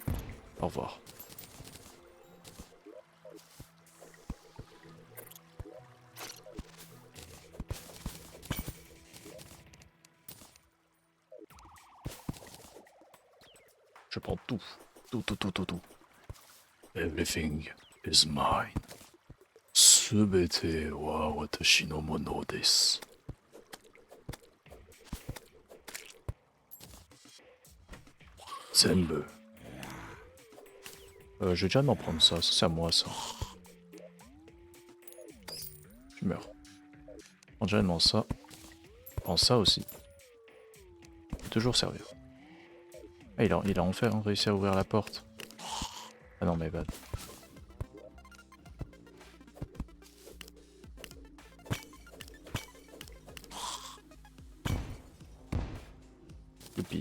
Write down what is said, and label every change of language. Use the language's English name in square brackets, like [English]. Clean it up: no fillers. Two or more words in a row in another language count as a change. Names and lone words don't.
[French] Au revoir. Je prends tout. Tout, tout, tout, tout, tout. [English] Everything is mine. [Japanese] すべては私のものです。 [French] 全部。Je vais déjà m'en prendre ça, c'est à moi ça. Je meurs. Prends déjà ça. Prends ça aussi. Peut toujours servir. Ah, il a enfin réussi à ouvrir la porte. Ah non, mais bad. Youpi.